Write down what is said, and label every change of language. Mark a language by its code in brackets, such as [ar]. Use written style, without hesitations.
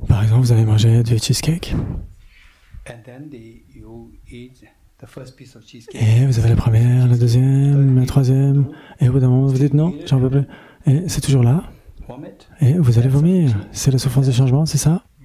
[fr] Par exemple, vous avez mangé du cheesecake. [en] And then you eat the first piece of cheesecake. [fr] Et vous avez la première, la deuxième, la troisième, et au bout d'un moment, vous dites non, j'en veux plus. Et c'est toujours là. Et vous allez vomir. C'est la souffrance du changement, c'est ça?